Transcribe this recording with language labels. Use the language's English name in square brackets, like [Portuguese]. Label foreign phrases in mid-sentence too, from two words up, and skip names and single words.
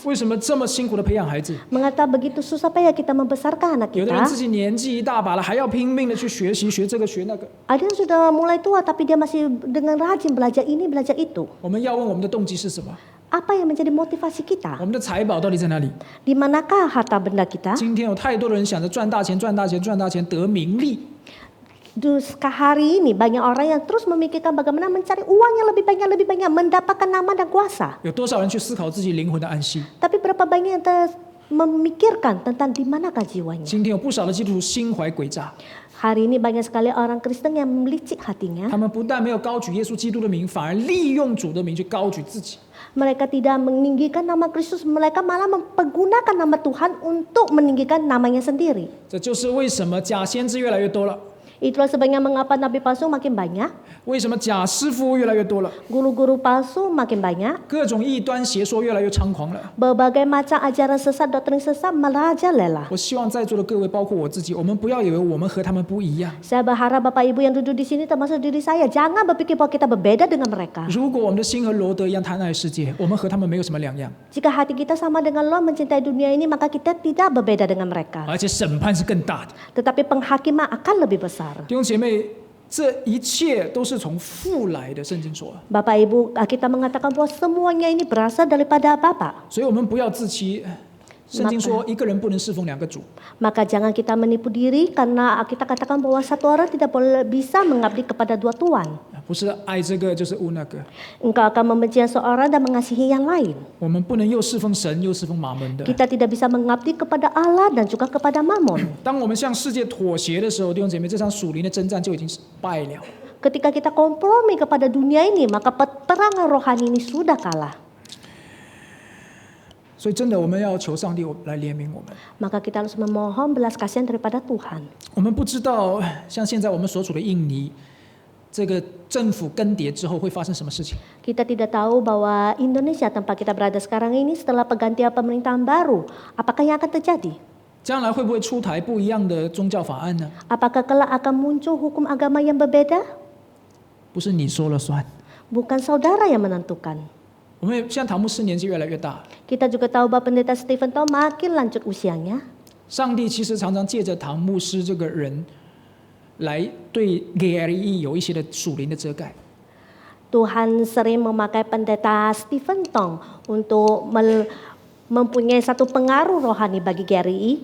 [Chinese] 为什么这么辛苦的培养孩子？ [Indonesian] Mengapa begitu susah payah kita membesarkan anak [Chinese] 有的人 [Indonesian] kita? [Chinese] 自己年纪一大把了，还要拼命的去学习，学这个学那个。 [Indonesian] Ada yang sudah mulai tua tapi dia masih dengan rajin belajar ini, belajar itu. [Chinese] 我们要问我们的动机是什么？ [Indonesian] Apa yang menjadi motivasi [Chinese] 我 [Indonesian] kita? [Chinese] 们的财宝到底在哪里？ [Indonesian] Di manakah harta benda kita? [Chinese] 今天有太多的人想着赚大钱、赚大钱、赚大钱，得名利。 [Indonesian] Hari ini banyak orang yang terus memikirkan bagaimana mencari uang yang lebih banyak, mendapatkan nama dan kuasa. [Chinese] 有多少人去思考自己灵魂的安息？ [Indonesian] Tapi berapa banyak yang memikirkan tentang di manakah jiwanya? [Chinese] 今天有不少的基督徒心怀诡诈， [Indonesian] Hari ini banyak sekali orang Kristen yang melicik hatinya. [Chinese] 他们不但没有高举耶稣基督的名，反而利用主的名去高举自己。 [Indonesian] Mereka tidak meninggikan nama Kristus, mereka malah mempergunakan nama Tuhan untuk meninggikan namanya sendiri. [Chinese] 这就是为什么假先知越来越多了， [Indonesian] Itulah sebabnya mengapa nabi palsu makin banyak, [Chinese] 为什么假师傅越来越多了， [Indonesian] guru-guru palsu makin banyak, [Chinese] 各种异端邪说越来越猖狂了。 [Indonesian] berbagai macam ajaran sesat, doktrin sesat merajalela. [Chinese] 我希望在座的各位，包括我自己，我们不要以为我们和他们不一样。 [Indonesian] Saya berharap Bapak Ibu yang duduk di sini termasuk diri saya, jangan berpikir bahwa kita berbeda dengan mereka. [Chinese] 如果我们的心和罗德一样贪爱世界，我们和他们没有什么两样， [Indonesian] Jika hati kita sama dengan Lot mencintai dunia ini, maka kita tidak berbeda dengan mereka. [Chinese] 而且审判是更大的。 [Indonesian] Tetapi penghakiman akan lebih besar. [Chinese] 弟兄姐妹，这一切都是从父来的，圣经说。 [Indonesian] Bapak Ibu, kita mengatakan bahwa semuanya ini berasal daripada Bapa. [Chinese] 所以我们不要自欺。圣经说，一个人不能侍奉两个主。 [Indonesian] Maka jangan kita menipu diri karena kita katakan bahwa satu orang tidak boleh bisa mengabdi kepada dua tuan. [Chinese] 不是爱这个就是恶那个， [Indonesian] Engkau akan membenci seorang dan mengasihi yang lain. [Chinese] 我们不能又侍奉神又侍奉马门的。 [Indonesian] Kita tidak bisa mengabdi kepada Allah dan juga kepada Mammon. [Chinese] 当我们向世界妥协的时候，弟兄姐妹，这场属灵的征战就已经败了。 [Indonesian] Ketika kita kompromi kepada dunia ini, maka peperangan rohani ini sudah kalah. [Chinese] 所以真的，我们要求上帝来怜悯我们。 [Indonesian] Maka kita harus memohon belas kasihan daripada Tuhan. [Chinese] 我们不知道，像现在我们所处的印尼，这个政府更迭之后会发生什么事情。 [Indonesian] Kita tidak tahu bahwa Indonesia tempat kita berada sekarang ini setelah pergantian pemerintahan baru, apakah yang akan terjadi? [Chinese] 将来会不会出台不一样的宗教法案呢？ [Indonesian] Apakah kelak akan muncul hukum agama yang berbeda? [Chinese] 不是你说了算。 [Indonesian] Bukan saudara yang menentukan. [Chinese] 我们现在唐牧师年纪越来越大， [Indonesian] Kita juga tahu bahwa pendeta Stephen Tong makin lanjut usianya. [Chinese] 上帝其实常常借着唐牧师这个人，来对 GRE 有一些的属灵的遮盖。 [Indonesian] Tuhan sering memakai pendeta Stephen Tong untuk mempunyai satu pengaruh rohani bagi GRI.